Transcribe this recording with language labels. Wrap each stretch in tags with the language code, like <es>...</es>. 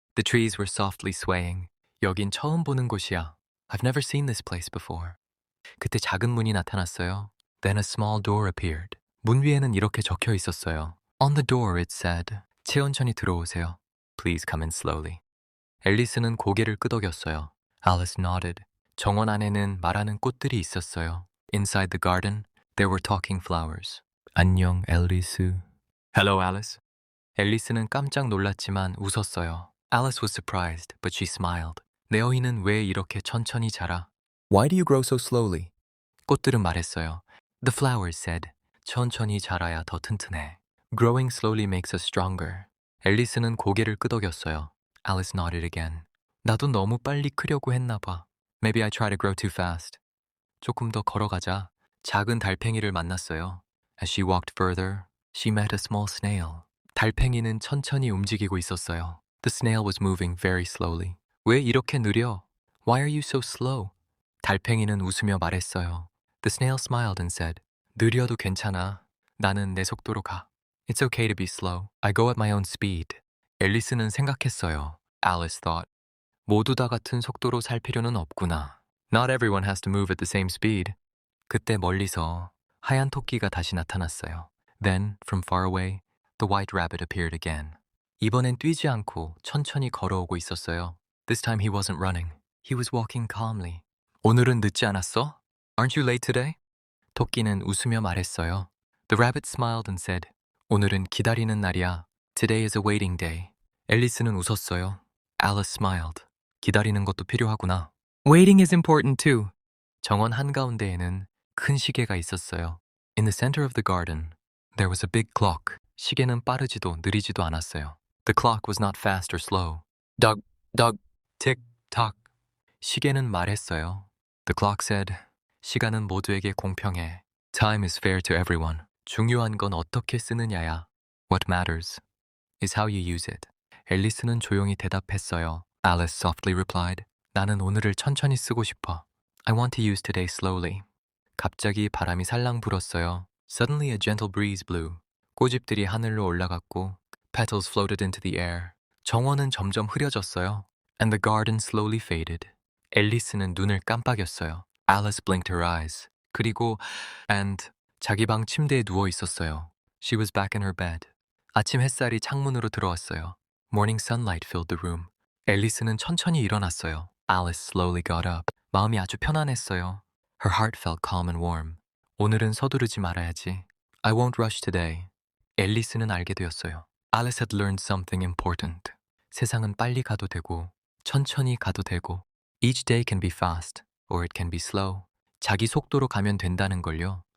<en>The trees were softly swaying.</en> <ko>여긴 처음 보는 곳이야.</ko> <en>I've never seen this place before.</en> <ko>그때 작은 문이 나타났어요.</ko> <en>Then a small door appeared.</en> <ko>문 위에는 이렇게 적혀 있었어요.</ko> <en>On the door it said,</en> <ko>천천히 들어오세요.</ko> <en>Please come in slowly.</en> <ko>앨리스는 고개를 끄덕였어요.</ko> <en>Alice nodded.</en> <ko>정원 안에는 말하는 꽃들이 있었어요.</ko> <en>Inside the garden, there were talking flowers.</en> <ko>안녕, 앨리스.</ko> <en>Hello, Alice.</en> <ko>앨리스는 깜짝 놀랐지만 웃었어요.</ko> <en>Alice was surprised, but she smiled.</en> <ko>내 어이는 왜 이렇게 천천히 자라?</ko> <en>Why do you grow so slowly?</en> <ko>꽃들은 말했어요.</ko> <en>The flowers said,</en> <ko>천천히 자라야 더 튼튼해.</ko> <en>Growing slowly makes us stronger.</en> <ko>앨리스는 고개를 끄덕였어요.</ko> <en>Alice nodded again.</en> <ko>나도 너무 빨리 크려고 했나 봐.</ko> <en>Maybe I try to grow too fast.</en> <ko>조금 더 걸어가자. 작은 달팽이를 만났어요.</ko> <en>As she walked further, she met a small snail.</en> <ko>달팽이는 천천히 움직이고 있었어요.</ko> <en>The snail was moving very slowly.</en> <ko>왜 이렇게 느려?</ko> <en>Why are you so slow?</en> <ko>달팽이는 웃으며 말했어요.</ko> <en>The snail smiled and said,</en> <ko>느려도 괜찮아. 나는 내 속도로 가.</ko> <en>It's okay to be slow. I go at my own speed.</en> <ko>앨리스는 생각했어요.</ko> <en>Alice thought,</en> <ko>모두 다 같은 속도로 살 필요는 없구나.</ko> <en>Not everyone has to move at the same speed.</en> <ko>그때 멀리서 하얀 토끼가 다시 나타났어요.</ko> <en>Then, from far away, the white rabbit appeared again.</en> <ko>이번엔 뛰지 않고 천천히 걸어오고 있었어요.</ko> <en>This time he wasn't running. He was walking calmly.</en> <ko>오늘은 늦지 않았어?</ko> <en>Aren't you late today?</en> <ko>토끼는 웃으며 말했어요.</ko> <en>The rabbit smiled and said,</en> <ko>오늘은 기다리는 날이야.</ko> <en>Today is a waiting day.</en> <ko>앨리스는 웃었어요.</ko> <en>Alice smiled.</en> <ko>기다리는 것도 필요하구나.</ko> <en>Waiting is important too.</en> <ko>정원 한가운데에는 큰 시계가 있었어요.</ko> <en>In the center of the garden, there was a big clock.</en> <ko>시계는 빠르지도 느리지도 않았어요.</ko> <en>The clock was not fast or slow. Dog, dog, tick, tock.</en> <ko>시계는 말했어요.</ko> <en>The clock said,</en> <ko>시간은 모두에게 공평해.</ko> <en>Time is fair to everyone.</en> <ko>중요한 건 어떻게 쓰느냐야.</ko> <en>What matters is how you use it.</en> <ko>앨리스는 조용히 대답했어요.</ko> <en>Alice softly replied,</en> <ko>나는 오늘을 천천히 쓰고 싶어.</ko> <en>I want to use today slowly.</en> <ko>갑자기 바람이 살랑 불었어요.</ko> <en>Suddenly a gentle breeze blew.</en> <ko>꽃잎들이 하늘로 올라갔고</ko> <en>petals floated into the air.</en> <ko>정원은 점점 흐려졌어요.</ko> <en>And the garden slowly faded.</en> <ko>앨리스는 눈을 깜빡였어요.</ko> <en>Alice blinked her eyes.</en> <ko>그리고 and 자기 방 침대에 누워 있었어요.</ko> <en>She was back in her bed.</en> <ko>아침 햇살이 창문으로 들어왔어요.</ko> <en>Morning sunlight filled the room.</en> <ko>앨리스는 천천히 일어났어요.</ko> <en>Alice slowly got up.</en> <ko>마음이 아주 편안했어요.</ko> <en>Her heart felt calm and warm.</en> <ko>오늘은 서두르지 말아야지.</ko> <en>I won't rush today.</en> <ko>앨리스는 알게 되었어요.</ko> <en>Alice had learned something important.</en> <ko>세상은 빨리 가도 되고</ko> <en>천천히 가도 되고 Each day can be fast or it can be slow.</en> <ko>자기 속도로 가면 된다는 걸요.</ko>